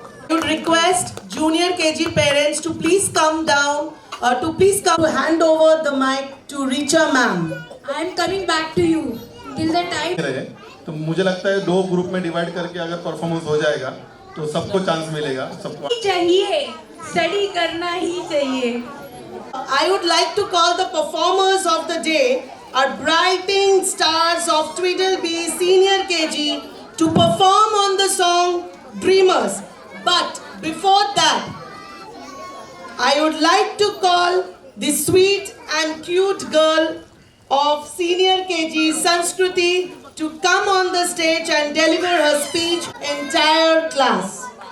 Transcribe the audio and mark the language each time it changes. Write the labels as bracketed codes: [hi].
[en] I would request Junior KG parents to please come down, to hand over the mic to Richa ma'am. I am coming back to you. Till the time. [hi] रहे तो मुझे लगता है 2 group में divide करके अगर performance हो जाएगा तो सबको चांस मिलेगा सबको चाहिए, स्टडी करना ही चाहिए. [en] I would like to call the performers of the day, our brighting stars of Tweedledee Senior KG, to perform on the song Dreamers. But before that, I would like to call the sweet and cute girl of Senior KG, Sanskruti, to come on the stage and deliver her speech entire class.